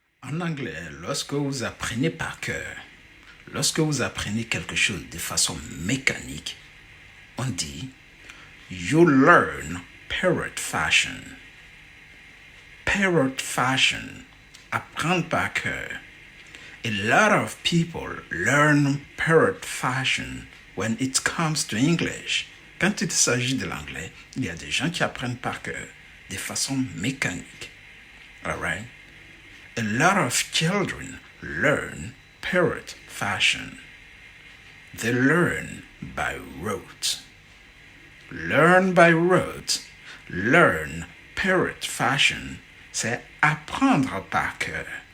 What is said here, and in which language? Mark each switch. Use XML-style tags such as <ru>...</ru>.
<fr>En anglais, lorsque vous apprenez par cœur, lorsque vous apprenez quelque chose de façon mécanique, on dit</fr> <en>you learn parrot-fashion.</en> <fr>Parrot-fashion, apprendre par cœur.</fr> <en>A lot of people learn parrot-fashion when it comes to English.</en> <fr>Quand il s'agit de l'anglais, il y a des gens qui apprennent par cœur de façon mécanique.</fr> <en>All right? A lot of children learn parrot-fashion. They learn by rote. Learn by rote, learn parrot-fashion,</en> <fr>c'est apprendre par cœur.</fr>